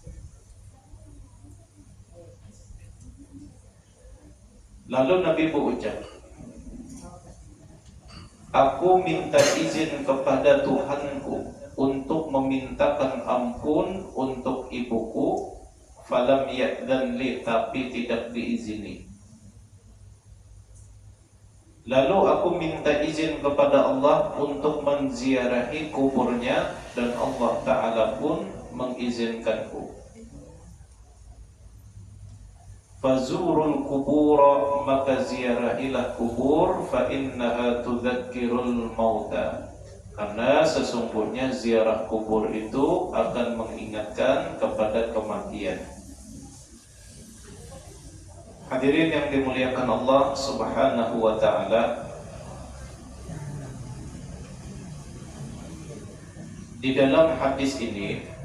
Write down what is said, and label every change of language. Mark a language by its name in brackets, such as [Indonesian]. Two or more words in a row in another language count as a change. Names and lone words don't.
[Indonesian] Lalu Nabi berucap, aku minta izin kepada Tuhanku untuk memintakan ampun untuk ibuku, [Arabic] فلم يأذن لي, [Indonesian] tapi tidak diizini. Lalu aku minta izin kepada Allah untuk menziarahi kuburnya, dan Allah Ta'ala pun mengizinkanku. [Arabic] فزوروا القبور, [Indonesian] maka ziarahilah kubur, [Arabic] فإنها تذكر الموت, [Indonesian] karena sesungguhnya ziarah kubur itu akan mengingatkan kepada kematian. Hadirin yang dimuliakan Allah [Arabic] سبحانه وتعالى, [Indonesian] di dalam hadis ini